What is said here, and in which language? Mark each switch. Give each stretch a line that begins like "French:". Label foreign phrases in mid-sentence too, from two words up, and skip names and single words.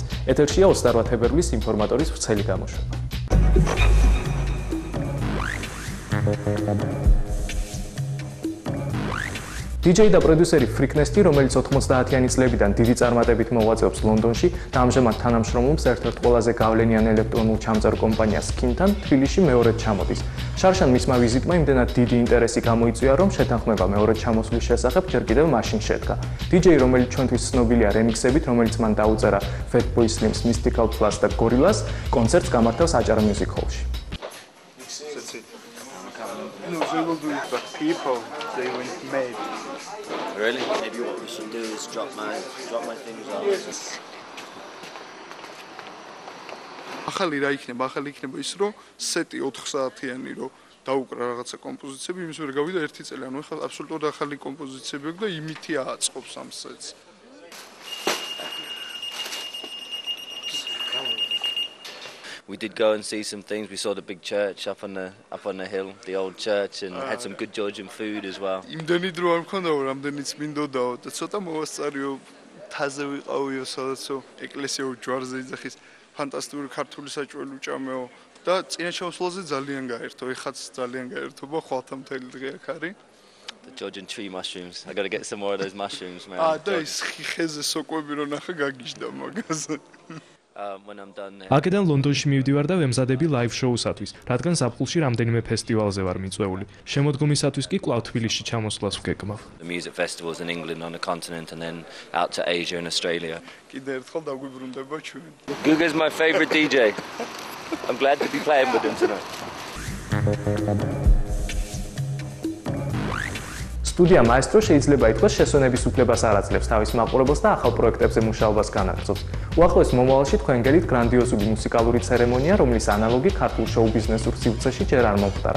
Georgian: ეთერშია 28 თებერვლის ინფორმატორის ვრცელი გამოშვება. DJ და პროდიუსერი ფრიკნესტი, რომელიც 90-იანი წლებიდან დიდი წარმატებით მოღვაწეობს ლონდონში და ამჟამად თანამშრომლობს ერთ-ერთ ყველაზე გავლენიან ელექტრონულ ჩამწერ კომპანიას Skin-თან, თბილისში მეორედ ჩამოდის. შარშან მისმა ვიზიტმა იმდენად დიდი ინტერესი გამოიწვია, რომ შეთანხმება მეორედ ჩამოსვლის შესახებ ჯერ კიდევ მაშინ შედგა. DJ, რომელიც ჩვენთვის ცნობილია რემიქსებით, რომელიც მან დაუწერა Fatboy Slim's Mystical Plus და Gorillaz, კონცერტს გამართავს აჭარა Music Hall-ში.
English: No, they will do it, but people, they will make. Really? Maybe what we should do is drop my things off. Yes.
Georgian: ახალი რა იქნება? ახალი იქნება ის, რომ სეტი 4 საათიანი, რომ დაუკრა რაღაცა კომპოზიციები, იმის ვერ გავიდა 1 წელი. ანუ ახლა აბსოლუტურად ახალი კომპოზიციები აქვს და იმითი აწყობს ამ სეტს.
English: We did go and see some things. We saw the big church up on the hill, the old church, and had some good Georgian food as well.
Georgian: იმდენი დრო არ მქონდაო, რამდენიც მინდოდაო და ცოტა მოვასწარიო, თაზე ვიყავიო, სადაცო ეკლესიო ჯვარზე იძახის, ფანტასტიკური ქართული საჭველი უჭამეო და წინა ჩამოსვლაზე ძალიან გაერთო, ეხაც ძალიან გაერთობა, ხვალთა მთელი დღე აქ არის.
English: The Georgian tree mushrooms. I got to get some more of those mushrooms, man.
Georgian: და ის ხეხეზე სოკვები რო ნახე გაგიჟდა მაგაზე.
English: When I'm done there.
Georgian: აქედან ლონდონში მივდივარ და ვემზადები
English: live show-
Georgian: სათვის, რადგან ზაფხულში რამდენიმე ფესტივალზე ვარ მიწვეული. შემოდგომისათვის კი კვლავ თბილისში ჩამოსვლას ვგეგმავ.
English: The music festivals in England on the continent and then out to Asia and Australia.
Georgian: კიდე ერთხელ დაგვიბრუნდება ჩვენ.
English: Guga's my favorite DJ. I'm glad to be playing with him tonight.
Georgian: სტუდია მაესტრო შეიძლება ითქვას შესვენების უფლებას არ აძლევს თავის მაყურებელს და ახალ პროექტებზე მუშაობას განაგრძობს. უახლოეს მომავალში თქვენ გელით გრანდიოზული მუსიკალური ცერემონია, რომლის ანალოგი ქართულ შოუ-ბიზნესურ სივრცეში ჯერ არ მომხდარა.